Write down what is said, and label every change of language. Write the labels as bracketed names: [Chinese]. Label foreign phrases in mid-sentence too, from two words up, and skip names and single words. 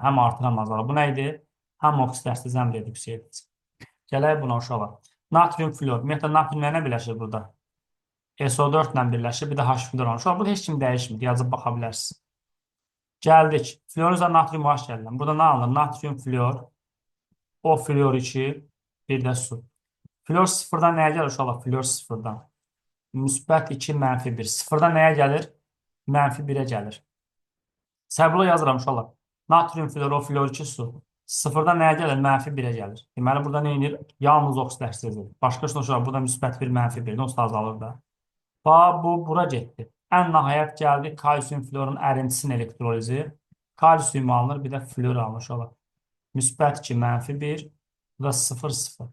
[Azerbaijani] Həm artır, həm azalır. Bu nə idi? Həm oksidaşdırıcı, həm reduksiya edici. Gələk buna uşaqlar. Natrium flor. Ümumiyyətlə natrium nə birləşir burada? SO4 ilə birləşir, bir də H2 var. Uşaqlar burada heç kim dəyişmir. Yazıb baxa bilərsiniz. Gəldik. Florun üzərində natrium OH gəldim. Burada nə alınır? Natrium flor, O flor 2, bir də su. Flor sıfırdan nəyə gəlir uşaqlar? Flor sıfırdan. Müsbət 2, mənfi 1. Sıfırdan nəyə gəlir? Mənfi 1-ə gəlir. Səbirlə yazıram uşaqlar. Natrium flor, O flor 2, su. Sıfırdan nəyə gəlir? Mənfi 1-ə gəlir. Deməli, burada nə edir? Yalnız oksidaşdırıcı. Başqa uşaqlar, burada müsbət 1, mənfi 1. Onsuz da azalır da. Bu, bura getdi. Ən nəhayət gəldi kalsium florun ərintisinin elektrolizi. Kalsium alınır, bir də flor alınır uşaqlar. Müsbət 2, mənfi 1, bu da 0, 0.